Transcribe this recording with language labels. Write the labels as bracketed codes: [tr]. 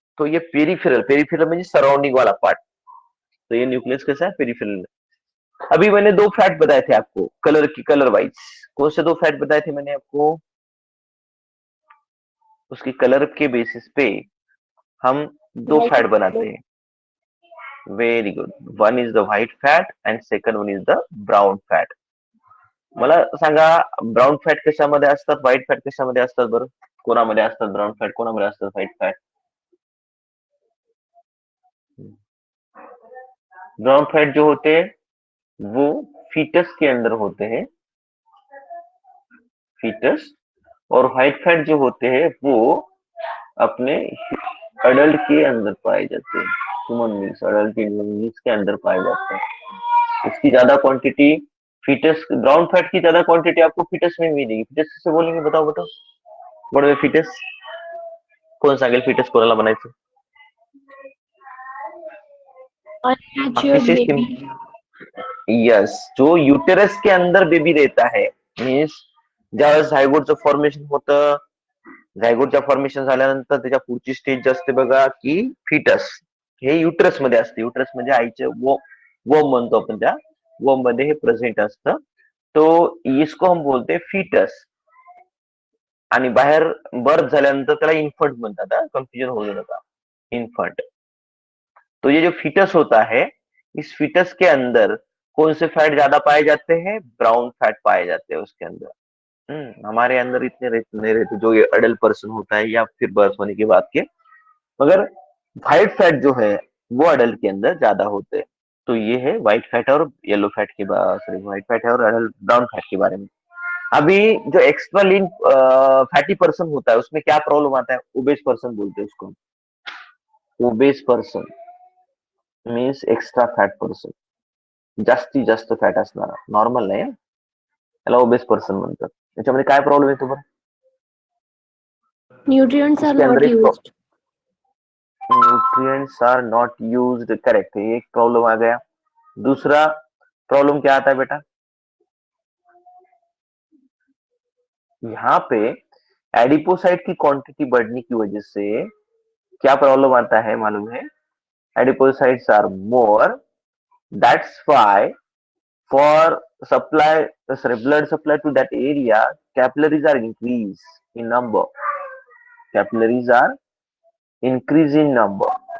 [hi] तो ये peripheral, peripheral में सराउंडिंग वाला पार्ट. तो ये न्यूक्लियस कैसा है? पेरिफेरल. अभी मैंने 2 फैट बताए थे आपको कलर की, कलर वाइज. कौन से 2 फैट बताए थे मैंने आपको? उसकी कलर के बेसिस पे हम 2 फैट बनाते हैं. [en] Very good. One is the white fat and second one is the brown fat. [mr] मला सांगा, ब्राऊन फॅट कशामध्ये असतात, व्हाईट फॅट कशामध्ये असतात बरं? कोणामध्ये असतात ब्राऊन फॅट, कोणामध्ये असतात व्हाईट फॅट? [hi] ब्राउन फैट जो होते हैं वो फीटस के अंदर होते हैं, फीटस. और व्हाइट फैट जो होते हैं वो अपने अडल्ट के अंदर पाए जाते हैं. ह्यूमन बींग्स, अडल्ट बींग्स के अंदर पाए जाते हैं. इसकी ज्यादा क्वांटिटी फीटस, ब्राउन फैट की ज्यादा क्वांटिटी आपको फीटस में मिलेगी. फीटस किसे बोलेंगे? बताओ बताओ. [mr] बड़े फीटस कोण सांगेल फीटस कोणाला बनायचं? [en] Unnatured [mr] अतिशय [en] baby. [hi] यस, जो युटेरस के अंदर बेबी रहता है. [mr] मीन्स ज्यावेळेस झायगोटचं फॉर्मेशन होतं, झायगोटच्या फॉर्मेशन झाल्यानंतर त्याच्या पुढची स्टेज असते बघा की फिटस. हे युटरस मध्ये असते. युटरस म्हणजे आईचे वोम म्हणतो आपण, त्या वोम मध्ये हे प्रेझेंट असतं. [hi] तो इसको हम बोलते फिटस. [mr] आणि बाहेर बर्थ झाल्यानंतर त्याला इन्फंट म्हणतात. कन्फ्युजन होऊ नका. [hi] इन्फंट. तो ये जो फीटस होता है, इस फीटस के अंदर कौन से फैट ज्यादा पाए जाते हैं? ब्राउन फैट पाए जाते हैं उसके अंदर। हमारे अंदर इतने नहीं रहते, जो ये अडल्ट पर्सन होता है या फिर बर्थ होने के बाद के। मगर व्हाइट फैट जो है वो अडल्ट के अंदर ज्यादा होते हैं। तो ये है व्हाइट फैट और येलो फैट के बारे, सॉरी व्हाइट फैट है और अडल्ट ब्राउन फैट के बारे में। अभी जो एक्स्ट्रा लीन फैटी पर्सन होता है उसमें क्या प्रॉब्लम आता है? ओबेस पर्सन बोलते हैं उसको। [en] obese person means extra fat person, [mr] जास्तीत जास्त फॅट असणारा, नॉर्मल नाही हं. त्याला ओबेस पर्सन म्हणतात. त्याच्यामध्ये काय प्रॉब्लेम येतो बरं? [en] Nutrients are [hi] उसके अंदर [en] not [hi] एक [en] used. Nutrients are not used, correct, [hi] ये एक प्रॉब्लम आ गया। दूसरा प्रॉब्लम क्या आता है बेटा? यहाँ पे एडिपोसाइट की क्वांटिटी बढ़ने की वजह से क्या प्रॉब्लम आता है मालूम है? [en] Adipocytes are more, that's why for supply, sorry, blood supply to that area, capillaries are increase in number. Capillaries are increase in number.